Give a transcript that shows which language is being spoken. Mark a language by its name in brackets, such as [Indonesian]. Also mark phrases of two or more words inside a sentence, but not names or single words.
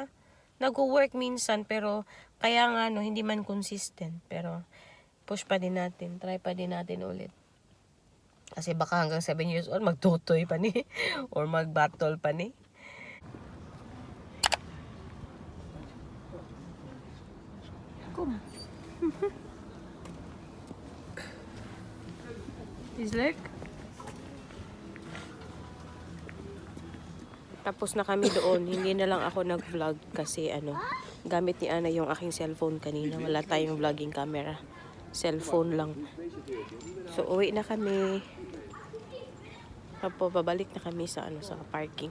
[Filipino] Nag-work minsan, pero kaya nga hindi man consistent, pero push pa din natin, try pa din natin ulit. [Cebuano] Kasi baka hanggang 7 years old magtutoy pa ni or mag-battle pa ni. [Dutch] Kom. Is leuk. [Filipino] Tapos na kami doon. Hindi na lang ako nag-vlog kasi gamit ni Ana yung aking cellphone kanina. Wala tayong vlogging camera. Cellphone lang. So, uwi na kami. Tapos, babalik na kami sa sa parking.